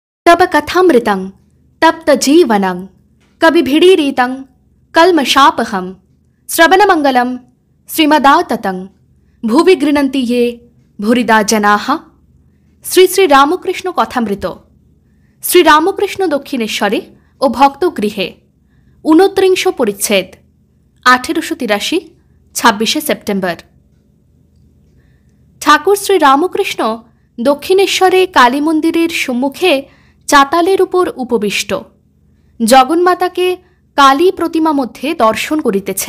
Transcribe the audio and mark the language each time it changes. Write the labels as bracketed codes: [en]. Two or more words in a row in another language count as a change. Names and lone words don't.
[sa] तब कथामृतं तप्त जीवनं कविभिडीरितं कल्मषापहं श्रवणमंगलं श्रीमदाततं भुवि गृह्णन्ति ये भूरिदा जनाः। [bn] শ্রী শ্রী রামকৃষ্ণ কথামৃত। শ্রী রামকৃষ্ণ দক্ষিণেশ্বরে ও ভক্তগৃহে 29 পরিচ্ছেদ 1883 26 সেপ্টেম্বর। ঠাকুর শ্রী রামকৃষ্ণ দক্ষিণেশ্বরে কালী মন্দিরের সম্মুখে চাতালের উপর উপবিষ্ট জগন্মাতাকে কালী প্রতিমা মধ্যে দর্শন করিতেছেন।